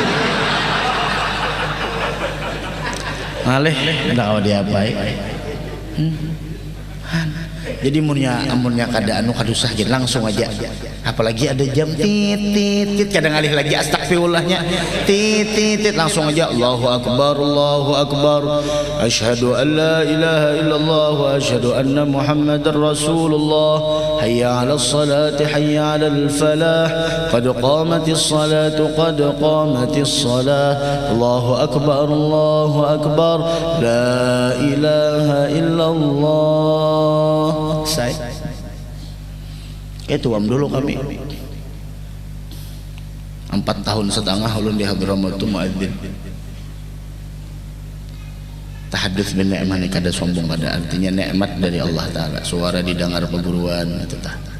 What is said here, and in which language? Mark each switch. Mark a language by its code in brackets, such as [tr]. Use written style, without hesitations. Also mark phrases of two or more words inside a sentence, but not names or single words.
[bjn] Ngaleh ndak kau diapai. Jadi amunnya kada anu kadusah jadi langsung aja. Apalagi ada jam tit kadang alih lagi astagfirullahnya tit langsung aja [ar] الله أكبر أشهد أن لا إله إلا الله وأشهد أن محمدا رسول الله حي على الصلاة حي على الفلاح قد قامت الصلاة قد قامت الصلاة الله أكبر لا إله إلا الله. [bjn] Itu dulu kami 4 tahun setengah ulun di Hadramaut muadzin. [ar] تحدث بنعمة [bjn] kada sombong, pada artinya nikmat dari Allah taala, suara didengar perguruan itu tah.